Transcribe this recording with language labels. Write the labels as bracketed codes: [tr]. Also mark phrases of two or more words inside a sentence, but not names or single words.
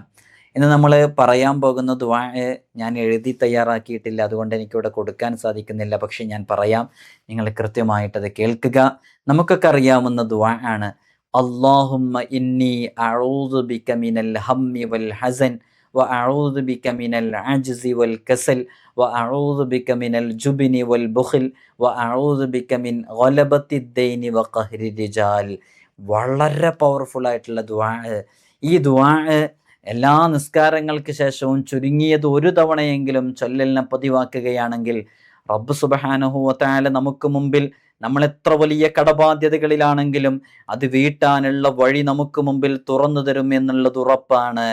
[ml] ഇന്ന് നമ്മൾ പറയാൻ പോകുന്ന ദുആ ഞാൻ എഴുതി തയ്യാറാക്കിയിട്ടില്ല, അതുകൊണ്ട് എനിക്കിവിടെ കൊടുക്കാൻ സാധിക്കുന്നില്ല. പക്ഷെ ഞാൻ പറയാം, നിങ്ങൾ കൃത്യമായിട്ടത് കേൾക്കുക. നമുക്കൊക്കെ അറിയാവുന്ന ദുആ ആണ്. [ar] اللهم إني أعوذ بك من الهم والحزن وأعوذ بك من العجز والكسل وأعوذ بك من الجبن والبخل وأعوذ بك من غلبة الدين وقهر الرجال. [ml] വളരെ പവർഫുൾ ആയിട്ടുള്ള ദുആ. ഈ ദുആ എല്ലാ നിസ്കാരങ്ങൾക്ക് ശേഷവും ചുരുങ്ങിയത് ഒരു തവണയെങ്കിലും ചൊല്ലലിനെ പതിവാക്കുകയാണെങ്കിൽ റബ്ബ് [ar] سبحانه وتعالى [ml] നമുക്ക് മുമ്പിൽ നമ്മൾ എത്ര വലിയ കടബാധ്യതകളിലാണെങ്കിലും അത് വീട്ടാനുള്ള വഴി നമുക്ക് മുമ്പിൽ തുറന്നു തരും എന്നുള്ളത് ഉറപ്പാണ്.